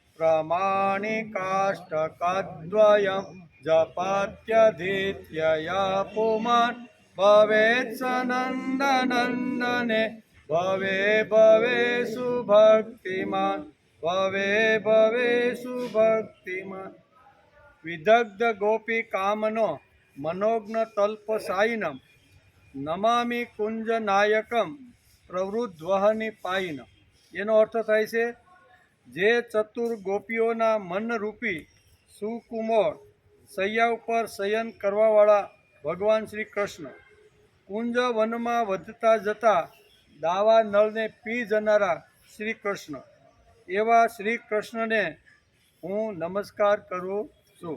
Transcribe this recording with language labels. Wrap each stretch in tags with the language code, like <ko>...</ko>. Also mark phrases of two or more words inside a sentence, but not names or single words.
<sa>प्रमाणिकाष्टकद्वयं जपत्यधीत्यया पुमान् भवेत् स नन्दनन्दने भवे भवे सुभक्तिमान् भवे भवे सुभक्तिमान्। विदग्ध गोपी कामनो मनोज्ञ तल्पसायिनं नमामि कुंज नायकम प्रवृद्ध्वनि पायिनम।</sa> <gu>એનો અર્થ થાય છે જે ચતુર ગોપીઓના મનરૂપી સુકુમાર શૈયા ઉપર શયન કરવાવાળા ભગવાન શ્રી કૃષ્ણ, કુંજ વનમાં વધતા જતા દાવા નળને પી જનારા શ્રી કૃષ્ણ, એવા શ્રી કૃષ્ણને હું નમસ્કાર કરું છું.</gu>